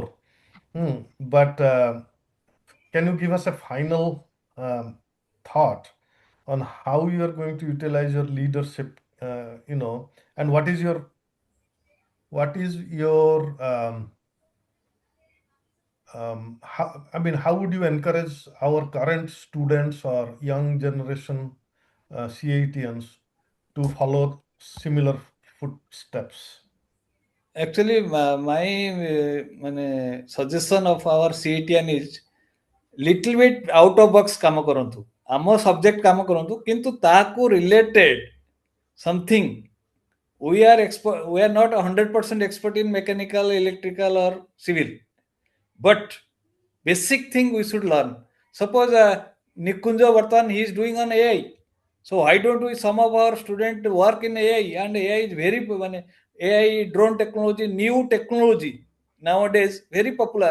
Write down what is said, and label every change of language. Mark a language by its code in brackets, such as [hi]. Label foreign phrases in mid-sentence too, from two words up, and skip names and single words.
[en] But can you give us a final thought on how you are going to utilize your leadership, and what is your how would you encourage our current students or young generation CAETians to follow similar footsteps? Actually, my suggestion of our CETian is little bit out of box [or] କାମ କରନ୍ତୁ, ଆମ ସବଜେକ୍ଟ କାମ କରନ୍ତୁ, କିନ୍ତୁ ତାକୁ [en] related something. We are not 100% expert in mechanical, electrical or civil, but basic thing we should learn. Suppose Nikunja Vartan, he is doing on AI. So why don't we, some of our students work in AI, and AI is very, AI, drone technology, new technology nowadays very popular.